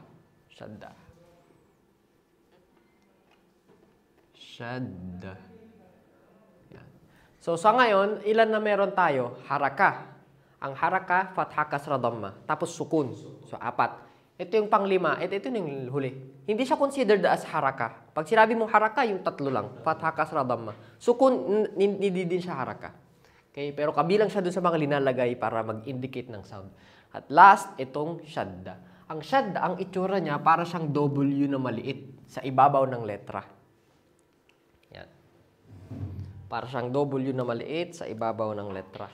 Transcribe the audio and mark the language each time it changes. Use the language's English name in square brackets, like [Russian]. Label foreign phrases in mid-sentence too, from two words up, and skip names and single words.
[Filipino] Shadda. Shadda. Yan. So, sa ngayon, ilan na meron tayo? Haraka. Ang [Arabic] حركة، فتحة، كسرة، ضمة. [Filipino] Tapos sukun. So, 4. Ito yung panglima. Ito yung huli. Hindi siya [English] considered as [Filipino] haraka. Pag sinabi mong haraka, yung 3 lang. Fatha, [Arabic] كسرة، ضمة. [Filipino] Sukun, hindi din siya haraka. Okay? Pero kabilang siya dun sa mga linalagay para mag-indicate ng sound. At last, itong shadda. Ang shadda, ang itsura niya, para siyang W na maliit sa ibabaw ng letra. Yan. Para siyang W na maliit sa ibabaw ng letra.